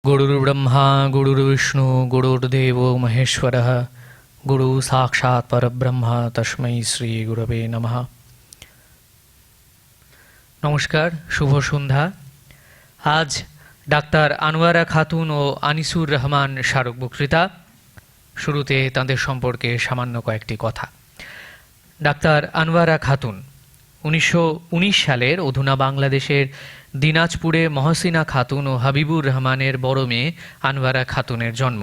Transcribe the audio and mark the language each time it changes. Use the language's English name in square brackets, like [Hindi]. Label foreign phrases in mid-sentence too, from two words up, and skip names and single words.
[Sanskrit] गुरुर्ब्रह्मा गुरुर्विष्णु गुरुर्देव महेश्वरः गुरु साक्षात् परब्रह्म तस्मै श्री गुरवे नमः। [Bangla] নমস্কার, শুভ সন্ধ্যা। আজ ডাক্তার আনোয়ারা খাতুন ও আনিসুর রহমান স্মারক বক্তৃতা। শুরুতে তাঁদের সম্পর্কে সামান্য কয়েকটি কথা। ডাক্তার আনোয়ারা খাতুন 1919 সালের অধুনা বাংলাদেশের দিনাজপুরে মহসিনা খাতুন ও হাবিবুর রহমানের বড় মেয়ে আনোয়ারা খাতুনের জন্ম।